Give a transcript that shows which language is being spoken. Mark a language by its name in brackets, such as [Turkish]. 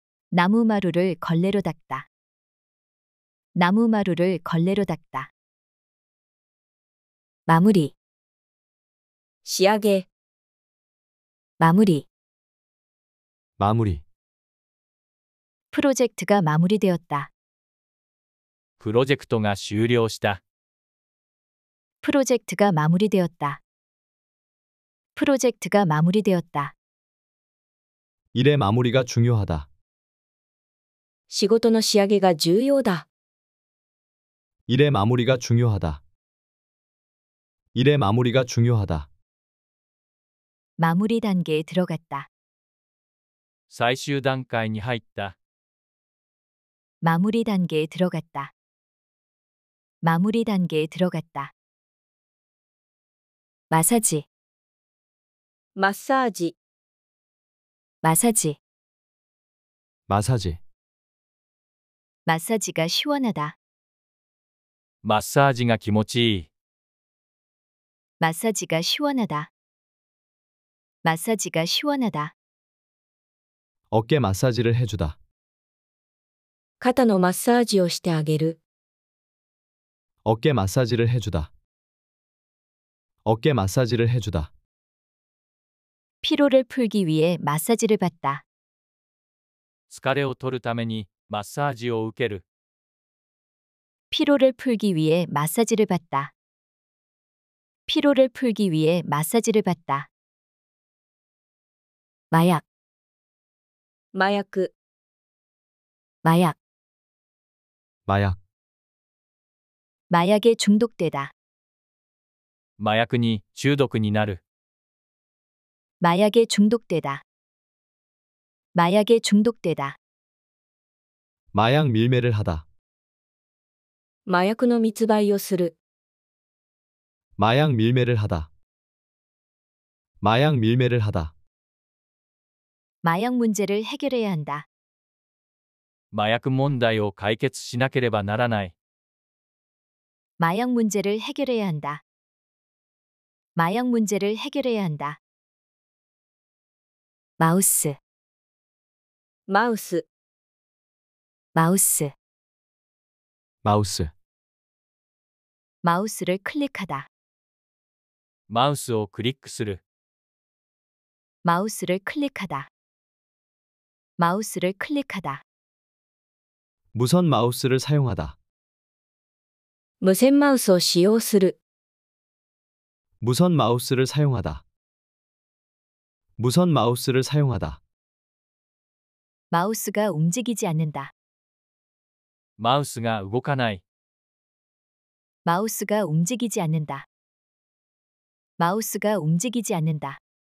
[Korean] 나무 마루를 걸레로 닦다. 나무 마루를 걸레로 닦다. 마무리, [Japanese] 仕上げ、 [Korean] 마무리. 마무리. 프로젝트가 마무리되었다. [Japanese] プロジェクトが終了した。 [Korean] 프로젝트가 마무리되었다. 프로젝트가 마무리되었다. 일의 마무리가 중요하다. [Japanese] 仕事の仕上げが重要だ。 [Korean] 일의 마무리가 중요하다. 일의 마무리가 중요하다. 마무리 단계에 들어갔다. [Japanese] 最終段階に入った。 [Korean] 마무리 단계에 들어갔다. 마무리 단계에 들어갔다. 마사지, [Japanese] マッサージ、 [Korean] 마사지, 마사지, 마사지가 시원하다. [Japanese] マッサージが気持ちいい。 [Korean] 마사지가 시원하다. 마사지가 시원하다. 어깨 마사지를 해주다. [Japanese] 肩のマッサージをしてあげる。 [Korean] 어깨 마사지를 해주다. 어깨 마사지를 해주다. 피로를 풀기 위해 마사지를 받다. [Japanese] 疲れを取るためにマッサージを受ける。 [Korean] 피로를 풀기 위해 마사지를 받다. 피로를 풀기 위해 마사지를 받다. 마약, [Japanese] 麻薬、 [Korean] 마약, 마약, 마약에 중독되다. [Japanese] 麻薬に中毒になる。 [Korean] 마약에 중독되다. 마약에 중독되다. 마약 밀매를 하다. [Japanese] 麻薬の密売をする。 [Korean] 마약 밀매를 하다. 마약 밀매를 하다. 마약 문제를 해결해야 한다. [Japanese] 麻薬問題を解決しなければならない。 [Korean] 마약 문제를 해결해야 한다. 마약 문제를 해결해야 한다. 마우스, [Japanese] マウス、 [Korean] 마우스, 마우스, 마우스를 클릭하다. [Japanese] マウスをクリックする。 [Korean] 마우스를 클릭하다. 마우스를 클릭하다. 무선 마우스를 사용하다. [Japanese] 無線マウスを使用する。 [Korean] 무선 마우스를 사용하다. 무선 마우스를 사용하다. 마우스가 움직이지 않는다. [Japanese] マウスが動かない。 [Korean] 마우스가 움직이지 않는다. 마우스가 움직이지 않는다.